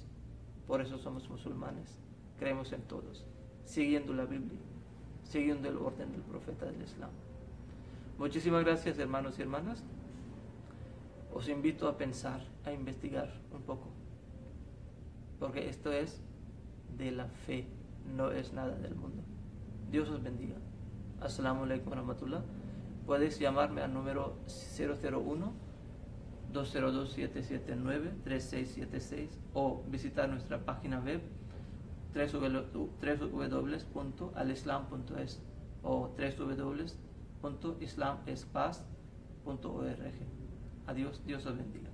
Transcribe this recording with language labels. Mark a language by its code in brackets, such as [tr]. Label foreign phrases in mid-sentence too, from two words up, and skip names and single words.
[es] Por eso somos musulmanes, creemos en todos, siguiendo la Biblia, siguiendo el orden del profeta del Islam. Muchísimas gracias, hermanos y hermanas. Os invito a pensar, a investigar un poco, porque esto es de la fe, no es nada del mundo. Dios os bendiga. [ar] السلام عليكم ورحمة الله. [es] Puedes llamarme al número 001-202-779-3676 o visitar nuestra página web www.alislam.es o www.islamespaz.org. Adiós, Dios os bendiga.